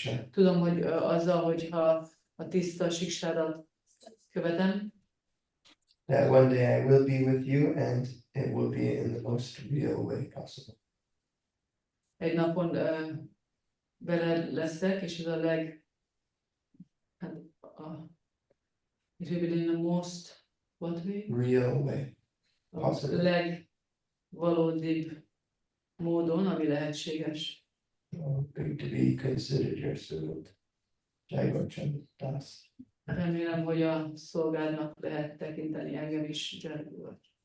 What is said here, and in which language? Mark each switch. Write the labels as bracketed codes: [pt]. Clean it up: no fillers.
[hu] Tudom, hogy azzal, hogyha a tiszta siksádat követem, [en] that one day I will be with you and it will be in the most real way possible. [hu] egy napon veled leszek, és ez a [en] it will be in the most, what way? Real way. [hu] A [en] Possible. [hu] legvalódibb módon, ami lehetséges. [en] Good to be considered your servant. Jai Gautam Das. [hu] Remélem, hogy a szolgádnak lehet tekinteni engem is, Gyergő.